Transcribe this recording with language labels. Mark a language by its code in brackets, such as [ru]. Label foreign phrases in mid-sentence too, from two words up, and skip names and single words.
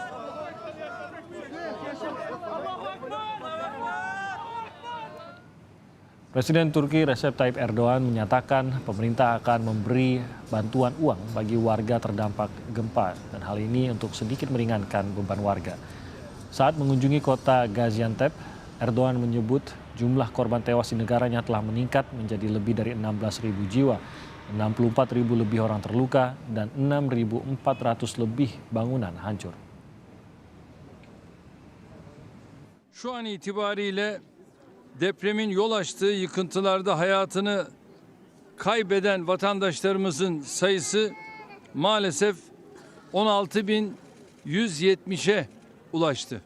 [id] Presiden Turki Recep Tayyip Erdogan menyatakan pemerintah akan memberi bantuan uang bagi warga terdampak gempa dan hal ini untuk sedikit meringankan beban warga. Saat mengunjungi kota Gaziantep, Erdogan menyebut jumlah korban tewas di negaranya telah meningkat menjadi lebih dari 16.000 jiwa, 64.000 lebih orang terluka, dan 6.400 lebih bangunan hancur. [tr] Şu an itibariyle depremin yol açtığı yıkıntılarda hayatını kaybeden vatandaşlarımızın sayısı maalesef 16.170'e ulaştı.